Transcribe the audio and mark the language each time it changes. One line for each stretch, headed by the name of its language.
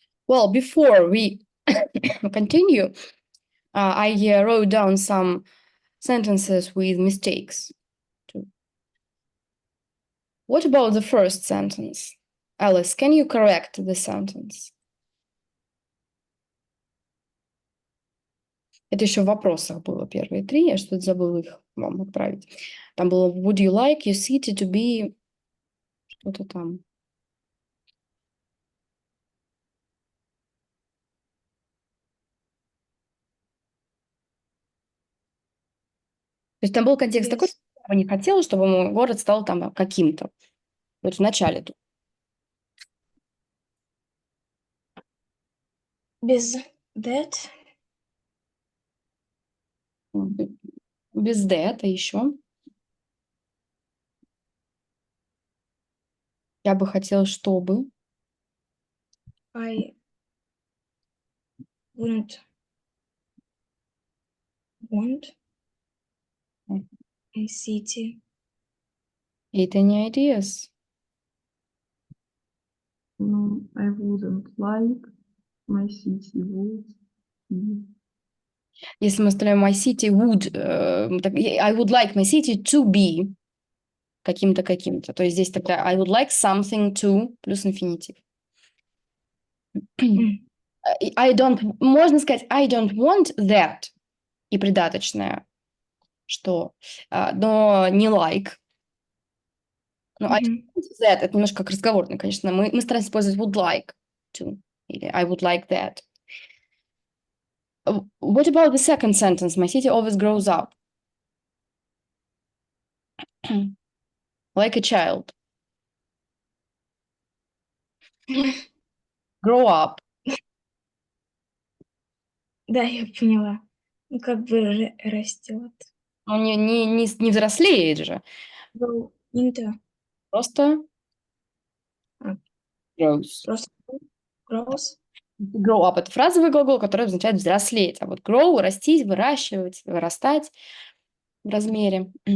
English: Well, before we continue, I wrote down some sentences with mistakes too. What about the first sentence? Alice, can you correct the sentence?
Russian: Это еще в вопросах было первые три, я что-то забыла их вам отправить. Там было
English: would you like your city to be
Russian: что-то там. То есть там был контекст такой, Без, что я бы не хотела, чтобы мой город стал там каким-то. Вот в начале тут. без that, Без that еще. Я бы хотела, чтобы.
English: I wouldn't want a city.
Russian: Это не ideas.
English: No, I wouldn't like my city would be.
Russian: Если мы оставляем
English: my city would, I would like my city to be
Russian: каким-то, каким-то. То есть здесь тогда
English: I would like something to
Russian: плюс инфинитив.
English: I don't,
Russian: можно сказать
English: I don't want that
Russian: и придаточное, что, но не like. Но
English: I don't want that,
Russian: это немножко как разговорно, конечно. Мы стараемся использовать
English: would like to,
Russian: или
English: I would like that. What about the second sentence? My city always grows up. Like a child. Grow up.
Russian: Да, я поняла. Ну, как бы растет. Ну, не взрослеет же.
English: Grow into.
Russian: Просто А.
English: grows.
Russian: Просто grows. Grow up – это фразовый глагол, который означает взрослеть. А вот grow – растить, выращивать, вырастать в размере.